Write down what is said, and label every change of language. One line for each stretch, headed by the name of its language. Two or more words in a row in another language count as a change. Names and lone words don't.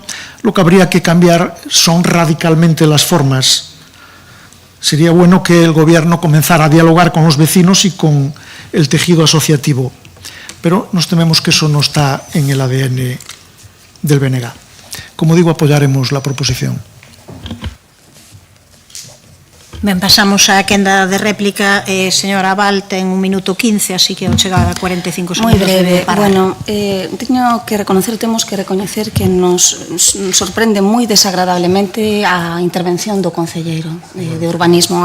Spanish: Lo que habría que cambiar son radicalmente las formas. Sería bueno que el Gobierno comenzara a dialogar con los vecinos y con el tejido asociativo, pero nos tememos que eso no está en el ADN del BNG. Como digo, apoyaremos la proposición.
Galician: Ben, pasamos á quenda de réplica. Señora Abal, ten 1 minuto 15, así que ao chegar a 45 segundos. Moi breve. Bueno, temos que recoñecer que nos sorprende moi desagradablemente a intervención do concelleiro de urbanismo.